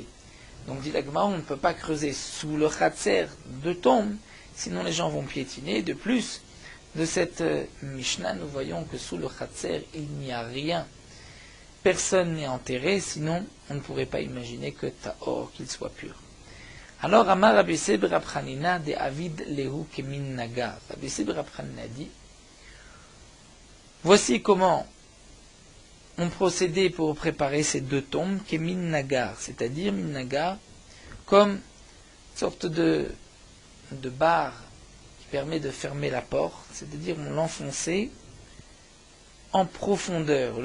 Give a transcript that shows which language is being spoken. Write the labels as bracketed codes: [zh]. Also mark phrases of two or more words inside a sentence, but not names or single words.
[fr] Donc dit la Gemara, on ne peut pas creuser sous le khatser de tombes, sinon les gens vont piétiner. De plus, de cette Mishnah, nous voyons que sous le Khatser, il n'y a rien. Personne n'est enterré, sinon on ne pourrait pas imaginer que Tahor, qu'il soit pur. Alors, [arc] אמר רבי יוסי בר חנינא דעביד להו כמין נגר. [fr] Rabbi Yossi ben Rab Chanina dit, voici comment on procédait pour préparer ces deux tombes, [arc] כמין נגר, [fr] c'est-à-dire [arc] מין נגר, [fr] comme une sorte de barre permet de fermer la porte, c'est-à-dire on l'enfonçait en profondeur.